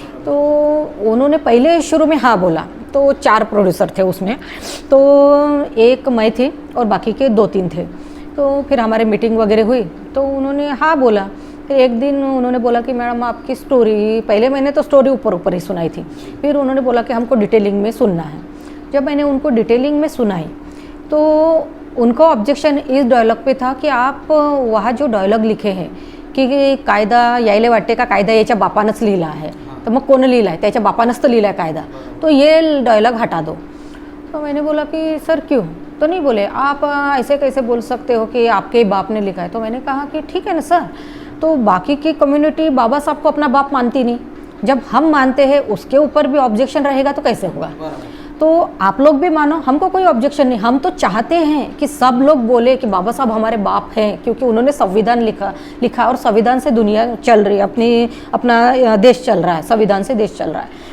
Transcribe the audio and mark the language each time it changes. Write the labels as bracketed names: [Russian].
[Hindi] तो उन्होंने पहले शुरू में हाँ बोला, तो 4 प्रोड्यूसर थे उसमें, तो एक मैं थी और बाकी के 2-3 थे। तो फिर हमारे मीटिंग वगैरह हुई, तो उन्होंने हाँ बोला। फिर एक दिन उन्होंने बोला कि मैडम आपकी स्टोरी, पहले मैंने तो स्टोरी ऊपर ही सुनाई थी, फिर उन्होंने बोला कि हमको डिटेलिंग में सुनना है। जब मैंने उनको डिटेलिंग में सुनाई, तो उनको ऑब्जेक्शन इस डायलॉग पे था कि आप वहाँ जो डायलॉग लिखे हैं की [Marathi] कायदा यायले वाटते का कायदा याच्या बापानंच लिहिला आहे, तर मग कोण लिहिला आहे, त्याच्या बापानंच तर लिहिला आहे कायदा, [Hindi] तो ये डायलॉग हटा दो। तो मैंने बोला कि सर क्यों? तो नहीं बोले आप ऐसे कैसे बोल सकते हो कि आपके बाप ने लिखा है। तो मैंने कहा कि ठीक है ना सर, तो बाकी की कम्युनिटी बाबा साहब को अपना बाप मानती नहीं, जब हम मानते हैं उसके ऊपर भी ऑब्जेक्शन रहेगा तो कैसे होगा। तो आप लोग भी मानो, हमको कोई ऑब्जेक्शन नहीं, हम तो चाहते हैं कि सब लोग बोले कि बाबा साहब हमारे बाप हैं, क्योंकि उन्होंने संविधान लिखा और संविधान से दुनिया चल रही है, अपना देश चल रहा है, संविधान से देश चल रहा है।